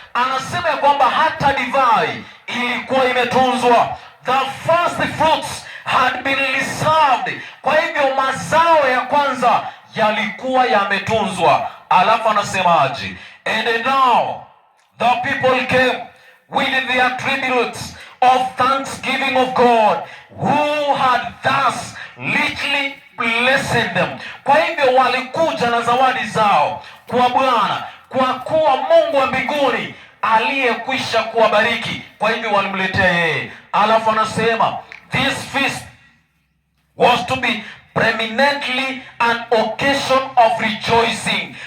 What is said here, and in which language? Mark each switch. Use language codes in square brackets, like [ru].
[sw] Anasema ya kwamba hata divai ilikuwa imetunzwa. [en] The first fruits had been reserved. [sw] Kwa hivyo mazao ya kwanza yalikuwa yametunzwa. Alafu anasemaje? [en] And now the people came with their tributes of thanksgiving of God, who had thus richly blessed them. [sw] Kwa hivyo walikuja na zawadi zao kwa Bwana, kwa kuwa Mungu wa mbinguni aliyekwisha kuwabariki. Kwa hivyo walimletea yeye. Alafu anasema [en] this feast was to be preeminently an occasion of rejoicing.